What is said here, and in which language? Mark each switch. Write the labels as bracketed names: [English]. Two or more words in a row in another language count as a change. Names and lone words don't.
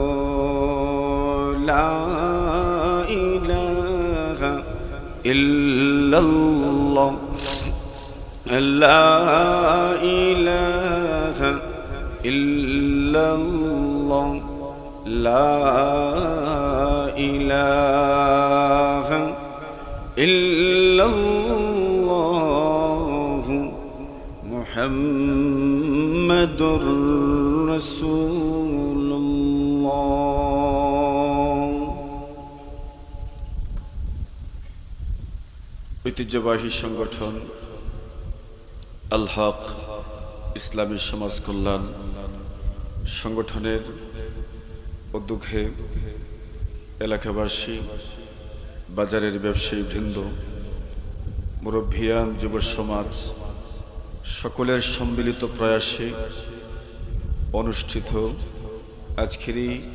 [Arabic] لا الہ الا اللہ، لا الہ الا اللہ، لا الہ الا اللہ، محمد رسول اللہ۔ [Bangla] ঐতিহ্যবাহী সংগঠন আল হক ইসলামী সমাজ কল্যাণ সংগঠনের উদ্যোগে এলাকাবাসী, বাজারের ব্যবসায়ী বৃন্দ, মুরব্বিয়ান, যুব সমাজ সকলের সম্মিলিত প্রয়াসে অনুষ্ঠিত আজকের এই